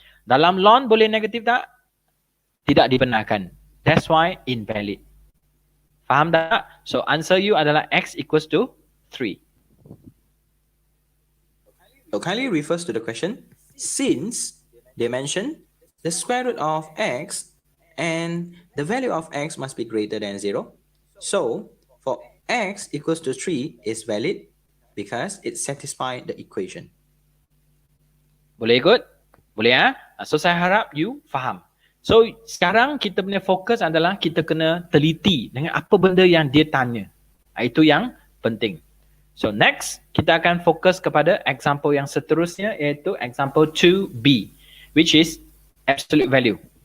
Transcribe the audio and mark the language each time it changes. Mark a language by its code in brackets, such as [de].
[ms] Dalam lawn boleh negatif tak? Tidak dibenarkan. [en] That's why invalid. [ms] Faham tak? [en] So answer you [ms] adalah [en] x equals to 3. So kindly refers to the question. Since they mention the square root of x and the value of x must be greater than 0. So for x equals to 3 is valid because it satisfies the equation. [ms] Boleh ikut? Boleh ya? So saya harap you faham. So sekarang kita punya fokus adalah kita kena teliti dengan apa benda yang dia tanya. Itu yang penting. So next, kita akan fokus kepada example yang seterusnya, iaitu example 2B, [en] which is absolute value.